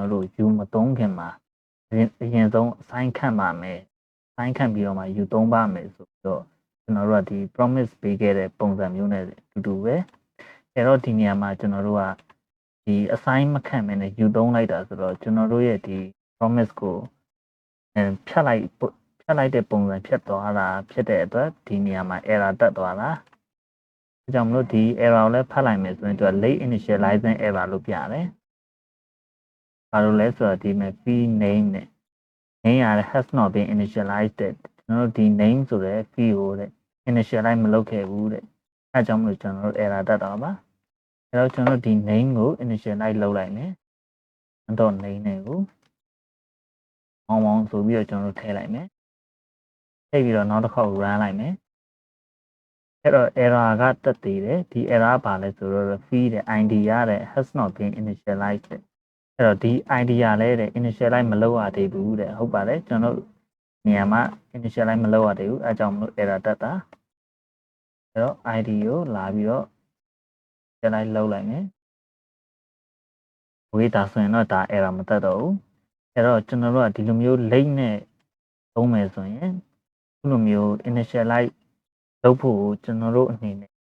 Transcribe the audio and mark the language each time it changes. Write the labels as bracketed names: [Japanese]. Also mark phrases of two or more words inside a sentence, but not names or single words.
[Burmese] တော်တို့ယူမသုံးခင်မှာအရင်ဆုံး assign ခံပါမယ် assign ခံပြီးတော့မှယူသုံးပါမယ်ဆိုပြီးတော့ကျွန်တော်တို့ကဒီ promise ပေးခဲ့တဲ့ပုံစံမျိုးနဲ့တူတူပဲအဲ့တော့ဒီနေရာမှာကျွန်တော်တို့ကဒီ assign မခံမနဲ့ယူသုံးလိုက်တာဆိုတော့ကျွန်တော်တို့ ရဲ့ဒီ promise ကိုဖြတ်လိုက်တဲ့ပုံစံဖြတ်သွားတာဖြစ်တဲ့အတွက်ဒီနေရာမှာ error တက်သွားတာဒါကြောင့်မလို့ဒီ error ကိုလည်းဖတ်လိုက်မယ်ဆိုရင်သူက [English] late initializing error [Burmese] လို့ပြတယ်ဘာလို့လဲဆို တော့ဒီမှာ [English] fee name [Burmese] နဲ့ name ရ [English] has not been initialized [Burmese] တဲ့ကျွန်တော်တို့ဒီ name ဆိုတဲ့ fee ကိုတဲ့ initialize မလုပ်ခဲ့ဘူးတဲ့အဲကြောင့်မလို့ကျွန်တော်တို့ error တက်တာပါအဲတော့ကျွန်တော်တို့ဒီ name ကို initialize လုပ်လိုက်မယ်တော့ name တွေကိုမောင်းဆိုပြီးတော့ကျွန်တော်တို့ထည့်လိုက် မယ်ထည့်ပြီးတော့နောက်တစ်ခေါက် run လိုက်မယ်အဲ့တော့ error ကတက်သေးတယ်ဒီ error ဘာလဲဆိုတော့ fee တဲ့ id ရတဲ့ [English] has not been initialized [Burmese] တဲ့အဲ့တော့ဒီ id ရလဲတဲ့ initialize မလုပ်ရသေးဘူးတဲ့ဟုတ်ပါတယ်ကျွန်တော်တို့နေရာမှာ initialize မလုပ်ရသေးဘူးအဲကြောင့်မလို့ error တက်တာအဲ့တော့ id ကိုလာပြီးတော့ initialize လုပ်လိုက်မယ် ဝေးဒါဆိုရင်တော့ဒါ error မတက်တော့ဘူးအဲ့တော့ကျွန်တော်တို့ကဒီလိုမျိုး late နဲ့သုံးမယ်ဆိုရင်ဒီလိုမျိုး initialize လုပ်ဖို့ကျွန်တော်တို့အနေနဲ့